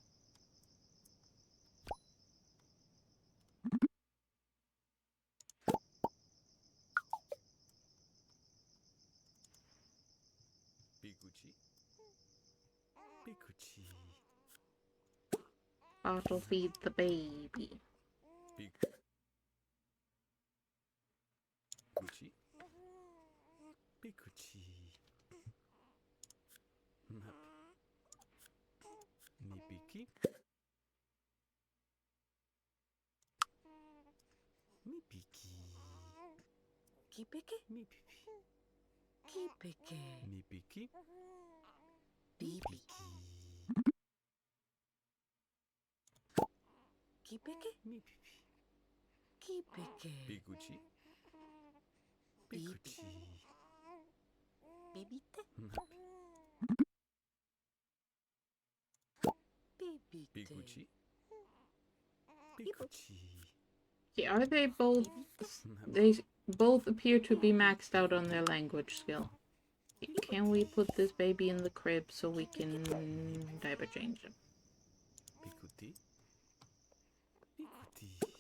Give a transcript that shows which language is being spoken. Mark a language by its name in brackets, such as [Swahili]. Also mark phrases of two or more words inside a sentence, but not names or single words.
[English] Pikuchi. Pikuchi. Bottle feed the baby. Pikuchi. Pikuchi. Mipiki. Mipiki. Kipeke, Mipipi. kipeke. Mipiki. Bibi. Kipeke. Mi pipi. Kipeke. Pikuchi. Bibi. Pikuchi. Bibite. Mapi. Bibite. Pikuchi. Pikuchi. Okay, are they both... Mapi. They both appear to be maxed out on their language skill. Can we put this baby in the crib so we can diaper change him? Pikuti. Pikuti.